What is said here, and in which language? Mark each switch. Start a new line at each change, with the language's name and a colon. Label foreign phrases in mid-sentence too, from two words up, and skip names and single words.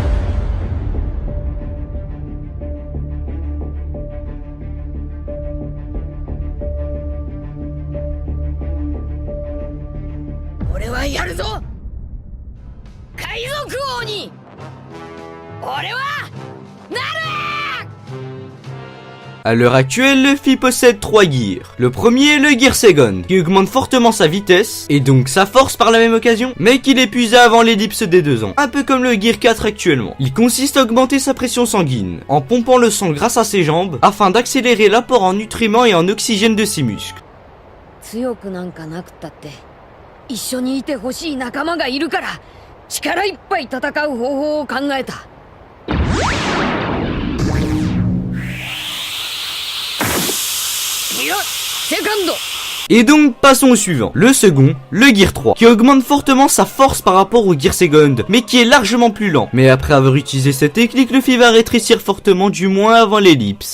Japanese: 俺はやるぞ、海賊王に。俺はなる。
French: À l'heure actuelle, Luffy possède 3 gears. Le premier est le Gear Second, qui augmente fortement sa vitesse, et donc sa force par la même occasion, mais qu'il épuisa avant l'ellipse des 2 ans. Un peu comme le Gear 4 actuellement. Il consiste à augmenter sa pression sanguine, en pompant le sang grâce à ses jambes, afin d'accélérer l'apport en nutriments et en oxygène de ses muscles.
Japanese: 強くなんかなくったって一緒にいてほしい仲間がいるから、力いっぱい戦う方法を考えた。
French: Et donc passons au suivant, le second, le Gear 3, qui augmente fortement sa force par rapport au Gear Second, mais qui est largement plus lent. Mais après avoir utilisé cette technique, Luffy va rétrécir fortement, du moins avant l'ellipse.